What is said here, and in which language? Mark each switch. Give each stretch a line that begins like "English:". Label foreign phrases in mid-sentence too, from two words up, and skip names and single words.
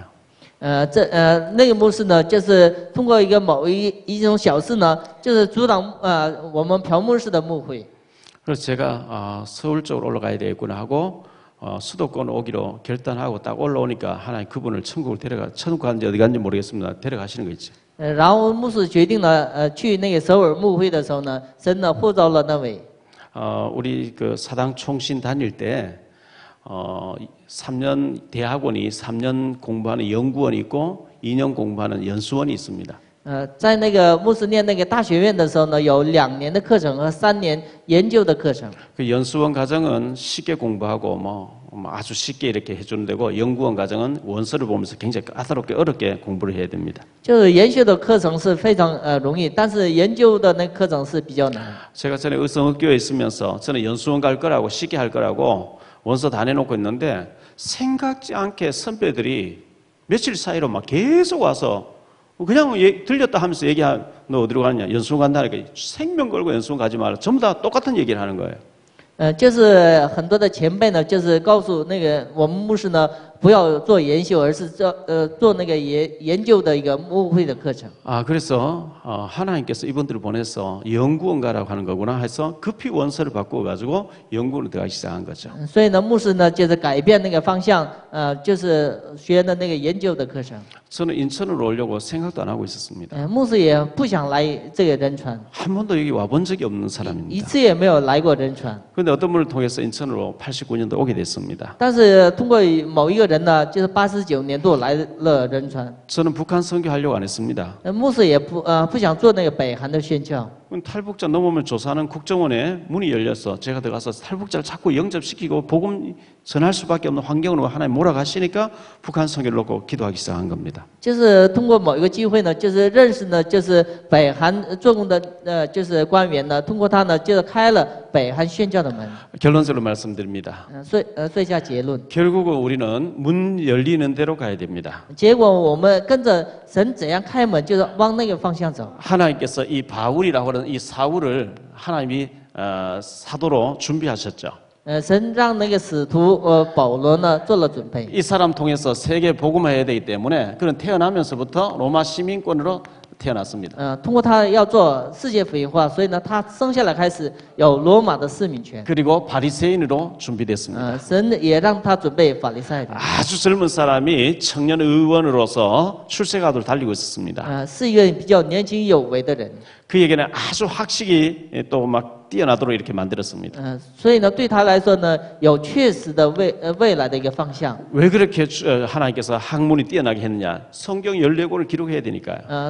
Chinese: 那个牧师呢，就是通过某一种小事呢，就是阻挡我们朴牧师的牧会。
Korean: 그래서 제가 서울 쪽으로 올라가야 되겠구나 하고 수도권 오기로 결단하고 딱 올라오니까 하나님 그분을 천국 가는지 어디 갔는지 모르겠습니다. 데려가시는 거 있지.
Chinese: 然后牧师决定了去那个首尔牧会的时候呢，神呢呼召了那位。
Korean: 우리 그 사당 총신 다닐 때 3년 대학원이 3년 공부하는 연구원이 있고 2년 공부하는 연수원이 있습니다.
Chinese: 在那个牧师念那个大学院的时候呢，有2年的课程和3年研究的课程。
Korean: 그 연수원 과정은 쉽게 공부하고 뭐 아주 쉽게 이렇게 해주는 데고 연구원 과정은 원서를 보면서 굉장히 까다롭게 어렵게 공부를 해야 됩니다.
Chinese: 就是研修的课程是非常容易，但是研究的那课程是比较难。
Korean: 제가 전에 의성학교에 있으면서 저는 연수원 갈 거라고 쉽게 할 거라고 원서 다 내놓고 있는데 생각지 않게 선배들이 며칠 사이로 막 계속 와서 그냥 들렸다 하면서 얘기하 너 어디로 가느냐 연수원 간다니까 생명 걸고 연수원 가지 마라 전부 다 똑같은 얘기를 하는 거예요.
Chinese: 就是很多的前辈呢，就是告诉那个我们牧师呢，不要做研修，而是做那个研究的一个牧会的课程。
Korean: 그래서 하나님께서 이분들을 보내서 연구원 가라고 하는 거구나 해서 급히 원서를 바꾸어 가지고 연구원으로 들어가기 시작한 거죠.
Chinese: 所以呢，牧师呢就是改变那个方向，就是学的那个研究的课程。
Korean: 저는 인천으로 오려고 생각도 안 하고 있었습니다.
Chinese: 牧师也不想来这个仁川，
Korean: 한 번도 여기 와본 적이 없는
Chinese: 一
Korean: 사람입니다.
Chinese: 次也没有来过仁川。
Korean: 그런데 어떤 분을 통해서 인천으로 89년도 오게 됐습니다.
Chinese: 但是通过某一个人呢，就是89年度来了仁川。
Korean: 저는 북한 선교하려고 안 했습니다.
Chinese: 牧师也不想做那个北韩的宣教。
Korean: 탈북자 넘으면 조사하는 국정원에 문이 열려서 제가 들어가서 탈북자를 자꾸 영접시키고 복음 전할 수밖에 없는 환경으로 하나님 몰아가시니까 북한 선교를 놓고 기도하기 시작한 겁니다.
Chinese: 就是通过某一个机会呢，就是认识呢，就是北韩做工的就是官员呢，通过他呢，就是开了北韩宣教的门。
Korean: 결론적으로 말씀드립니다.
Chinese: 所以下结论。
Korean: 결국은 우리는 문 열리는 대로 가야 됩니다.
Chinese: 结果我们跟着神怎样开门，就是往那个方向走。
Korean: 하나님께서 이 바울이라고 하는 이 사울을 하나님이 사도로 준비하셨죠.
Chinese: 神让那个使徒保罗呢做了准备。
Korean: 이 사람 통해서 세계 복음화해야 되기 때문에 그는 태어나면서부터 로마 시민권으로 태어났습니다.
Chinese: 通过他要做世界福音化，所以呢，他生下来开始有罗马的市民权。
Korean: 그리고 바리새인으로 준비됐습니다.
Chinese: 神也让他准备法利赛人。
Korean: 아주 젊은 사람이 청년 의원으로서 출세가도를 달리고 있었습니다.
Chinese: 是一个比较年轻有为的人。
Korean: 그에게는 아주 학식이 또 막 뛰어나도록 이렇게 만들었습니다.
Chinese: 所以呢，对他来说呢，有确实的未来的一个方向。
Korean: 왜 그렇게 하나님께서 학문이 뛰어나게 했느냐? 성경 14권을 기록해야 되니까요.